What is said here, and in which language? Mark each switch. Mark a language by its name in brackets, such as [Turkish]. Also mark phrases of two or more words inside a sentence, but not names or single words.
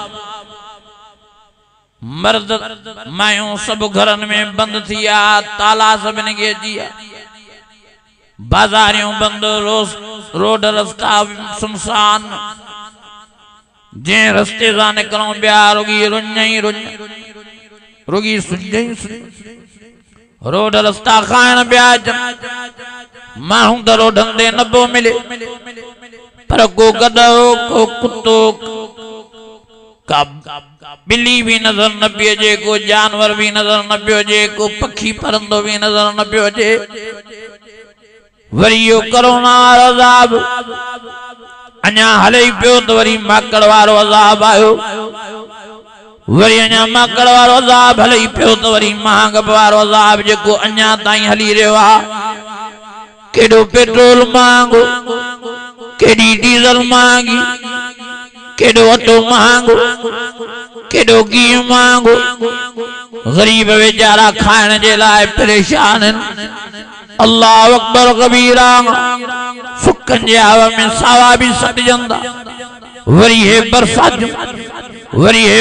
[Sindhi] मर्द मायूं सभु घरनि में बंदि थी विया ताला सभिनी खे अची विया बाज़ारियूं बंदि रोड रस्ता सुनसान जे रस्ते सां निकरूं ॿिया रुगी रुञ ई रुञ रुगी सुञ ई सुञ रोड रस्ता खाइण ॿिया माण्हू त रोडनि ते न पियो मिले पर को गधो को कुत्तो का बिल्ली भी नजर न पियो अचे को जानवर भी नजर न पियो अचे को पखी परंदो भी नजर न पियो अचे वरी यो करोना अज़ाब अञा हले पियो त वरी माकड़ वारो अज़ाब आयो वरी अञा माकड़ वारो अज़ाब हले पियो त वरी महांग वारो अज़ाब जेको अञा ताईं हली रहियो आहे केॾो पेट्रोल महांगो केॾी डीज़ल महांगी केॾो अटो महांगो केॾो घी महांगो गरीब वेचारा खाइण जे लाइ परेशान आहिनि [Arabic] الله أكبر كبيرا [Sindhi] सुकनि जे हवा में सावा भी सड़जंदा वरी हे बरसात वरी हे